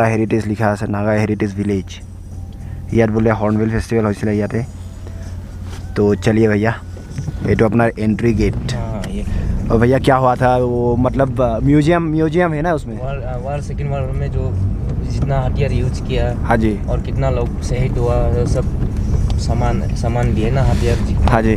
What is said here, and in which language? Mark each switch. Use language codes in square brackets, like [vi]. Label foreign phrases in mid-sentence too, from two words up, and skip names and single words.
[as] হেৰিটেজ লিখা আছে নাগা হেৰিটেজ ভিলেজ ইয়াত বোলে হৰ্ণবিল ফেষ্টিভেল হৈছিলে ইয়াতে তো [hi] চলিए भैया ये तो अपना [en] entry gate [hi] और भैया क्या हुआ था वो मतलब म्यूजियम है ना उसमें वार [en] second war [hi] में जो जितना हथियार यूज किया हाँ जी और कितना लोग शहीद हुआ सब सामान भी है ना हथियार हाँ जी